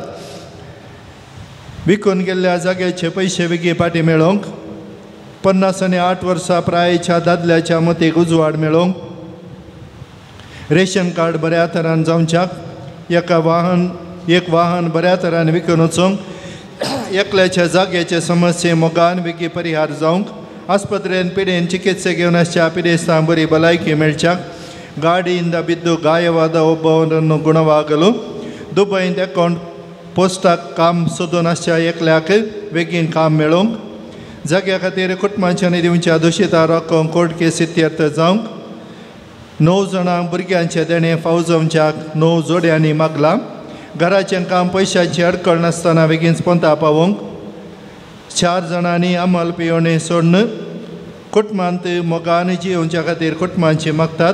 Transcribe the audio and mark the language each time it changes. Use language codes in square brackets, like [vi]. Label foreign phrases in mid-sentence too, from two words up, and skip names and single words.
[kok] विकून गेल्ल्या जाग्याचे पयशे बेगी पाटी मेळोवंक 50 आनी 8 वर्सां प्रायेच्या दादल्याच्या मतीक उजवाड मेळोवंक रेशन कार्ड बऱ्या तरान जावच्याक एक वाहन बऱ्या तरान विकून वचोवंक एकल्याच्या जाग्याचे समस्ये मोगान बेगी परिहार जावंक आस्पत्रेन पिडेन चिकित्से घेवन आसच्या पिडेस्तां बरी भलायकी मेळच्याक [kn] ಗಾಡಿಯಿಂದ ಬಿದ್ದು ಗಾಯವಾದ ಒಬ್ಬವರನ್ನು ಗುಣವಾಗಲು ದುಬೈಯಿಂದ [kok] ಅಕೌಂಟ್ पोस्टाक काम सोदून आसच्या एकल्याक बेगीन काम मेळोवंक जाग्या खातीर कुटुंबांच्या दिवच्या दोशीता रॉकोवंक कोर्ट केस इत्यर्थ जावंक 9 जाणांक भुरग्यांचे देणे फावो जावच्याक 9 जोड्यांनी मागला. घराचें काम पयशांची अडकळ नासतना बेगीन स्पोंता पावोवंक 4 जाणांनी अंमल पियोवणी सोडून कुटुंबांत मोगान जियोवच्या खातीर कुटुंबांची मागतात.